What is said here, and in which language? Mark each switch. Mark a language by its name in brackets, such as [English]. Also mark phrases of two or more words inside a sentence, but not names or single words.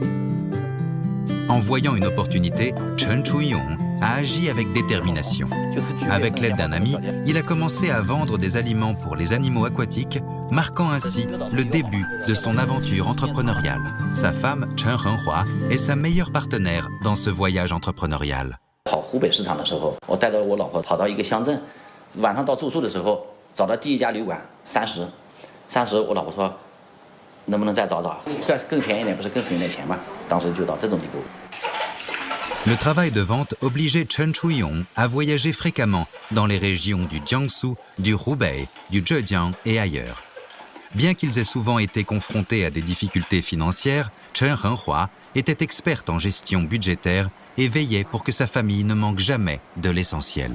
[French] En voyant une opportunité, Chen Shu-yong a agi avec détermination. Avec l'aide d'un ami, il a commencé à vendre des aliments pour les animaux aquatiques, marquant ainsi le début de son aventure entrepreneuriale. Sa femme, Chen Henghua, est sa meilleure partenaire dans ce voyage entrepreneurial. [Chinese] 跑湖北市场的时候，我带着我老婆跑到一个乡镇，晚上到住宿的时候，找到第一家旅馆30，我老婆说，能不能再找找，更便宜点，不是更省一点钱吗？当时就到这种地步。 [French] Le travail de vente obligeait Chen Shu-yong à voyager fréquemment dans les régions du Jiangsu, du Hubei, du Zhejiang et ailleurs. Bien qu'ils aient souvent été confrontés à des difficultés financières, Chen Henghua était experte en gestion budgétaire et veillait pour que sa famille ne manque jamais de l'essentiel.